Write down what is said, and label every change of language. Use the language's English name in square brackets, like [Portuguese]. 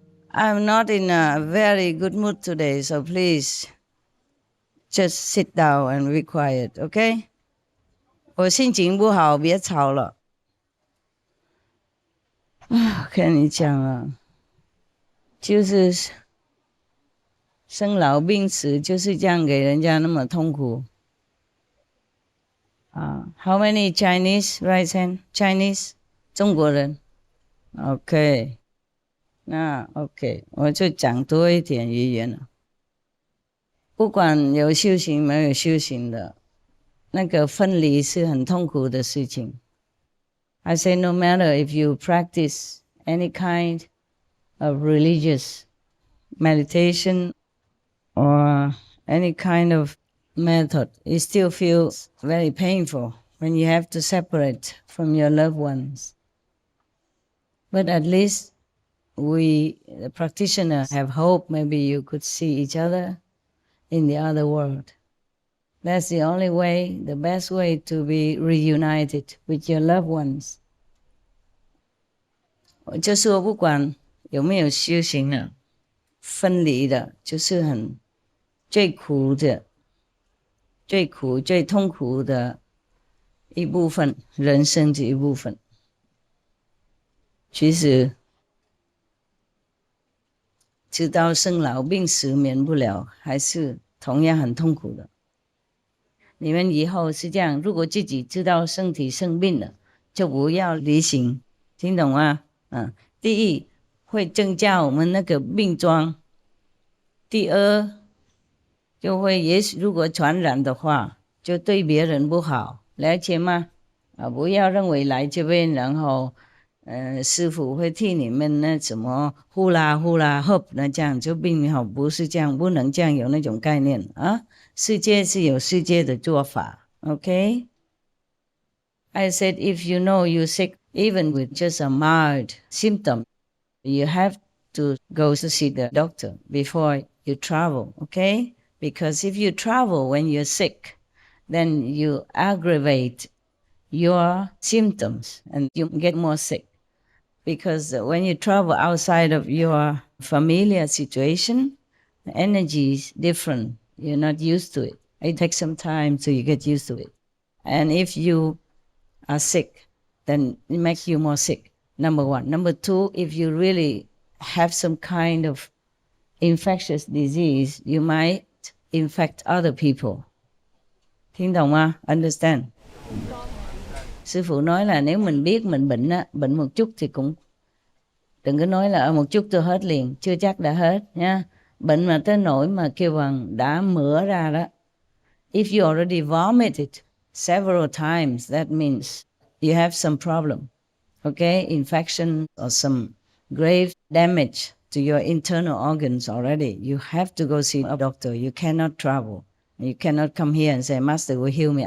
[English] I'm not in a very good mood today, so please just sit down and be quiet, okay? [Chinese] 我心情不好，别吵了。我跟你讲啊，就是生老病死就是这样给人家那么痛苦。 [English] How many Chinese right hand? Chinese 中国人 ？OK。 [Chinese] 那 OK， 我就讲多一点语言了。不管有修行没有修行的，那个分离是很痛苦的事情。 [English] I say no matter if you practice any kind of religious meditation or any kind of method, it still feels very painful when you have to separate from your loved ones. But at least we, the practitioners, have hope maybe you could see each other in the other world. That's the only way, the best way to be reunited with your loved ones. [Chinese] 我就说不管有没有修行了，分离的就是很最苦的、最苦、最痛苦的一部分，人生的一部分。其实知道生老病死免不了，还是同样很痛苦的。你们以后是这样，如果自己知道身体生病了，就不要旅行，听懂吗？第一会增加我们那个病状，第二就会也许如果传染的话，就对别人不好，了解吗？不要认为来这边然后师傅会替你们那什么呼啦呼啦 hope 那这样就并没有，不是这样，不能这样有那种概念啊。世界是有世界的做法 ，OK？ [English] I said if you know you're sick, even with just a mild symptom, you have to go to see the doctor before you travel, okay? Because if you travel when you're sick, then you aggravate your symptoms and you get more sick. Because when you travel outside of your familiar situation, the energy is different. You're not used to it. It takes some time till you get used to it. And if you are sick, then it makes you more sick, number one. Number two, if you really have some kind of infectious disease, you might infect other people. [Chinese] 聽懂嗎? [English] Understand? [Vietnamese] Sư phụ nói là nếu mình biết mình bệnh á, bệnh một chút thì cũng đừng có nói là một chút tôi hết liền, chưa chắc đã hết nha. Bệnh mà tới nỗi mà kêu bằng đã mửa ra đó. [English] If you already vomited several times, that means you have some problem. Okay, infection or some grave damage to your internal organs already. You have to go see a doctor. You cannot travel. You cannot come here and say, Master will heal me.